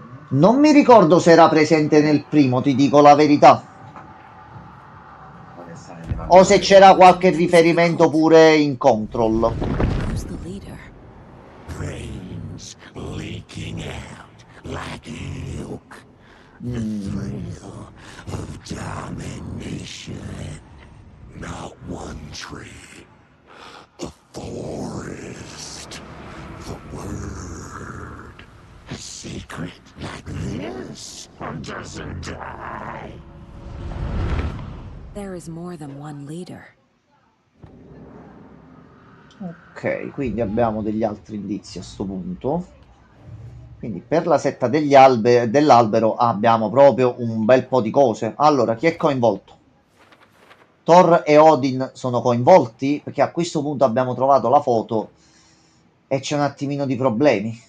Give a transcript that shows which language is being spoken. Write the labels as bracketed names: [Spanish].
[Italian] Non mi ricordo se era presente nel primo, ti dico la verità. O se c'era qualche riferimento pure in Control. [English] Who's the leader? Brains leaking out like milk. The thrill of domination. Not one tree, a forest. The word. A secret like this doesn't die. There is more than one leader. [Italian] Ok, quindi abbiamo degli altri indizi a sto punto. Quindi per la setta dell'albero abbiamo proprio un bel po' di cose. Allora, chi è coinvolto? Thor e Odin sono coinvolti? Perché a questo punto abbiamo trovato la foto e c'è un attimino di problemi.